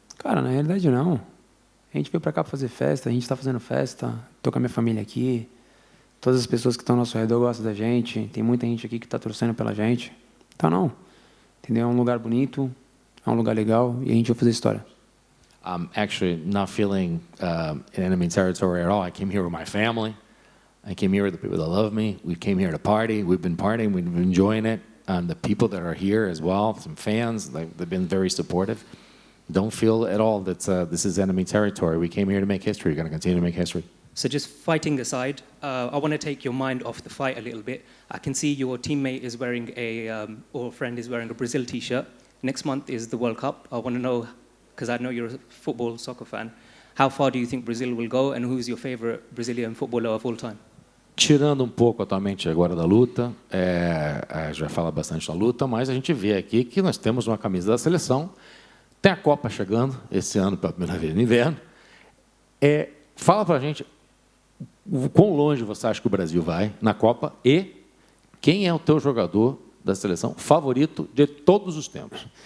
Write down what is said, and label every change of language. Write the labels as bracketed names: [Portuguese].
[Portuguese] Cara, na realidade não. A gente veio para cá para fazer festa, a gente está fazendo festa, estou com a minha família aqui, todas as pessoas que estão ao nosso redor gostam da gente, tem muita gente aqui que está torcendo pela gente. Então não, entendeu? É um lugar bonito, é um lugar legal e a gente vai fazer história. [English] I'm actually not feeling in enemy territory at all. I came here with my family. I came here with the people that love me. We came here to party. We've been partying. We've been enjoying it. And the people that are here as well, some fans, they've been very supportive. Don't feel at all that this is enemy territory. We came here to make history. We're going to continue to make history. So just fighting aside, I want to take your mind off the fight a little bit. I can see your teammate is wearing or friend is wearing a Brazil t-shirt. Next month is the World Cup. I want to know, because I know you're a soccer fan, how far do you think Brazil will go, and who's your favorite Brazilian footballer of all time? [Portuguese] Tirando um pouco atualmente agora da luta, a gente vai falar bastante da luta, mas a gente vê aqui que nós temos uma camisa da seleção, tem a Copa chegando, esse ano pela primeira vez no inverno. Fala para a gente o quão longe você acha que o Brasil vai na Copa e quem é o teu jogador da seleção favorito de todos os tempos.